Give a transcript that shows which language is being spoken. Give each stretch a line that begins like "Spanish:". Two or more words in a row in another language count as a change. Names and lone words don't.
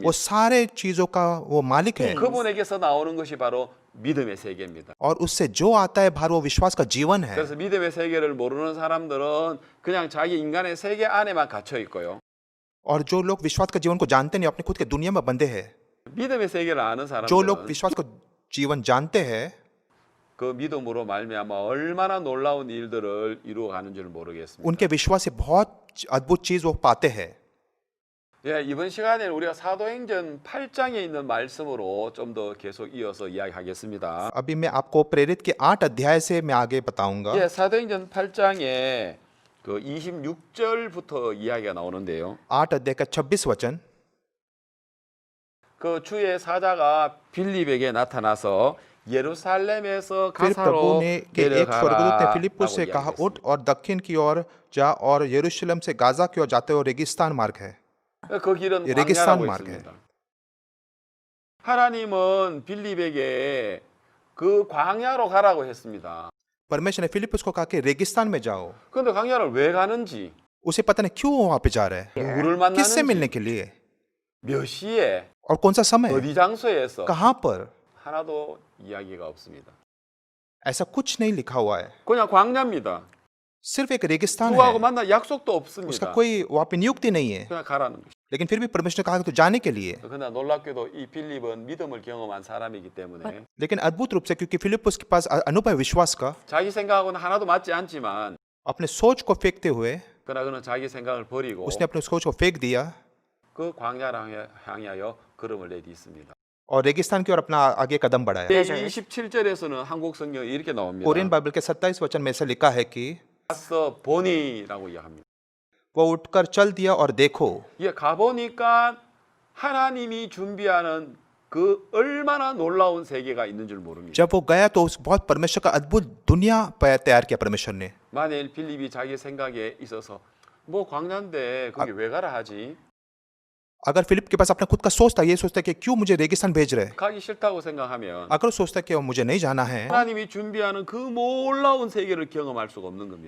Hindi: वो सारे चीजों का वो मालिक है।
Korean: 그분에게서 나오는 것이 바로 믿음의 세계입니다.
Hindi: और उससे जो आता है बाहर वो विश्वास का जीवन है।
Korean: 그래서 믿음의 세계를 모르는 사람들은 그냥 자기 인간의 세계 안에만 갇혀 있고요.
Hindi: और जो लोग विश्वास का जीवन को जानते नहीं, अपने खुद के दुनिया में बंधे हैं।
Korean: 믿음의 세계를 아는
Hindi: जो लोग
Korean: 사람들은
Hindi: विश्वास को जीवन जानते हैं,
Korean: 그 믿음으로 말미암아 얼마나 놀라운 일들을 이루어가는 줄 모르겠습니다.
Hindi: उनके विश्वास से बहुत अद्भुत चीज वो पाते हैं।
Korean: 예, 이번 시간에는 우리가 사도행전 8장에 있는 말씀으로 좀 더 계속 이어서 이야기하겠습니다.
Hindi: अभी मैं आपको प्रेरित के 8 अध्याय से मैं आगे बताऊंगा।
Korean: 예, 사도행전 8장에 그 26절부터 이야기가 나오는데요.
Hindi: 8 अध्याय का 26 वचन।
Korean: 그 주의 사자가 빌립에게 나타나서 예루살렘에서
Hindi: फिर प्रभु
Korean: 가사로
Hindi: ने के एक स्वर्गदूत ने फिलिप्पुस से कहा,
Korean: 내려가라라고
Hindi: उठ और दक्षिण की ओर जा और यरूशलेम से गाजा की ओर जाते हुए रेगिस्तान मार्ग है।
Korean: 그 길은
Hindi: 예, 레기스탄
Korean: 광야라고
Hindi: 마르게.
Korean: 있습니다. 하나님은 빌립에게 그 광야로 가라고 했습니다.
Hindi: परमेश्वर ने फिलिप्पुस को कहा कि रेगिस्तान में जाओ।
Korean: 그런데 광야를 왜 가는지,
Hindi: उसे पता नहीं क्यों वहां पे जा रहा है,
Korean: 누구를
Hindi: किससे मिलने
Korean: 만나는지,
Hindi: के लिए
Korean: 몇 시에,
Hindi: और कौन सा समय,
Korean: 어디 장소에서
Hindi: कहां पर,
Korean: 하나도 이야기가 없습니다.
Hindi: ऐसा कुछ नहीं लिखा हुआ है।
Korean: 그냥 광야입니다.
Hindi: सिर्फ एक रेगिस्तान
Korean: 누구하고
Hindi: है,
Korean: 만날 약속도
Hindi: उसका
Korean: 없습니다.
Hindi: कोई वहां पे नियुक्ति नहीं है।
Korean: 그냥 가라는 것이죠.
Hindi: लेकिन फिर भी परमेश्वर ने कहा कि तो जाने के लिए।
Korean: 그러나 놀랍게도 이 빌립은 믿음을 경험한 사람이기 때문에
Hindi: लेकिन अद्भुत रूप से, क्योंकि फिलिप्पुस के पास अनुभव है विश्वास का,
Korean: 자기 생각하고는 하나도 맞지 않지만
Hindi: अपने सोच को फेंकते हुए
Korean: 그러나 그는 자기 생각을 버리고
Hindi: उसने अपने सोच को फेंक दिया
Korean: 그 광야를 향하여 걸음을 내딛습니다.
Hindi: और रेगिस्तान की ओर अपना आगे कदम बढ़ाया।
Korean: 27절에서는 한국 성경에 이렇게 나옵니다.
English: Korean Bible
Hindi: के 27 वचन में ऐसा लिखा है कि
Korean: 가서 보니라고 이야기합니다.
Hindi: वो उठकर चल दिया और देखो।
Korean: 예, 가보니까 하나님이 준비하는 그 얼마나 놀라운 세계가 있는 줄 모릅니다.
Hindi: जब वो गया तो उस बहुत परमेश्वर का अद्भुत दुनिया तैयार किया परमेश्वर ने।
Korean: 만일 빌립이 자기 생각에 있어서 뭐 광야인데 거기 왜 가라 하지?
Hindi: अगर फिलिप के पास अपना खुद का सोचता, ये सोचता कि क्यों मुझे रेगिस्तान भेज रहे,
Korean: 가기 싫다고 생각하면
Hindi: अगर सोचता कि मुझे नहीं जाना है,
Korean: 하나님이 준비하는 그 놀라운 세계를 경험할 수가 없는 겁니다.